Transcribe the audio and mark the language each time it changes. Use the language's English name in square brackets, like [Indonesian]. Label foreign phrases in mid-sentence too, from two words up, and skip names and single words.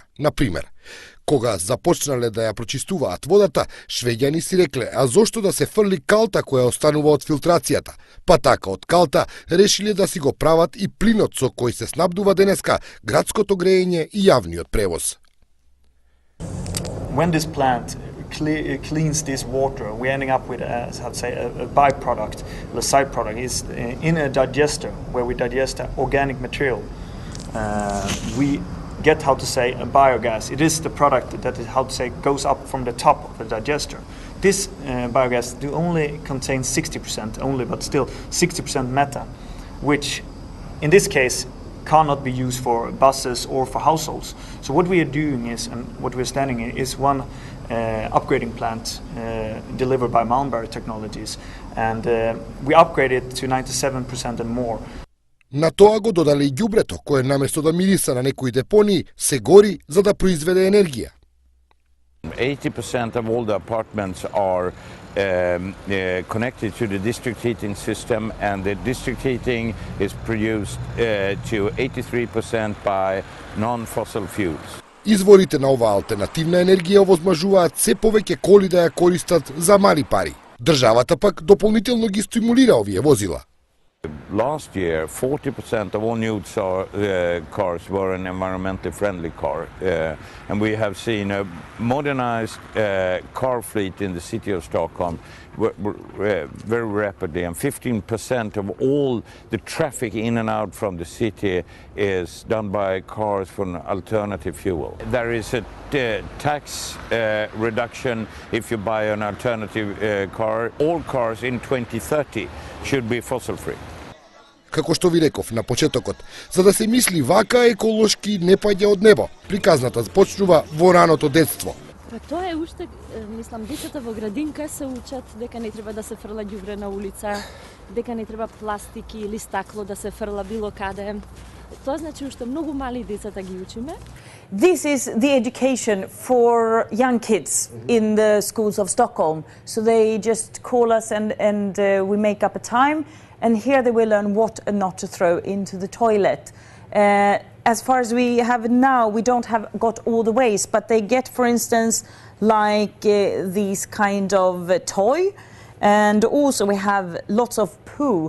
[Macedonian] Например, кога започнале да ја прочистуваат водата, швеѓани си рекле, а зошто да се фрли калта која останува од филтрацијата? Па така од калта решиле да си го прават и плинот со кој се снабдува денеска градското грејење и јавниот превоз. [English] When this plant cleans this water, we're ending up with a byproduct, the side product is in a digester where we digest organic material. We get a biogas. It is the product that goes up from the top of the digester. This biogas only contains 60% only, but still 60% methane, which in this case cannot be used for buses or for households. So what we are doing is, and what we're standing in, is one upgrading plant delivered by Malmberg Technologies, and we upgraded to 97% and more. [Macedonian] На тоа го додале и ѓубрето, кое наместо да мириса на некои депонии, се гори за да произведе енергија. [English] 80% of all the apartments are connected to the district heating system, and the district heating is produced to 83% by non-fossil fuels. [Macedonian] Изворите на оваа алтернативна енергија овозможуваат се повеќе коли да ја користат за мали пари. Државата пак дополнително ги стимулира овие возила. [English] Last year, 40% of all new cars were an environmentally friendly car, and we have seen a modernized car fleet in the city of Stockholm very rapidly, and 15% of all the traffic in and out from the city is done by cars from alternative fuel. There is a tax reduction if you buy an alternative car. All cars in 2030 should be fossil free. [Macedonian] Како што ви реков на почетокот, за да се мисли вака еколошки не паѓа од небо. Приказната започнува во раното детство. Па тоа е уште, мислам, децата во градинка се учат дека не треба да се фрла ѓубре на улица, дека не треба пластики или стакло да се фрла било каде. Тоа значи уште многу мали децата ги учиме. [English] This is the education for young kids in the schools of Stockholm. So they just call us and we make up a time, and here they will learn what and not to throw into the toilet. As far as we have now, we don't have got all the waste, but they get, for instance, like these kind of toy And also we have lots of poo.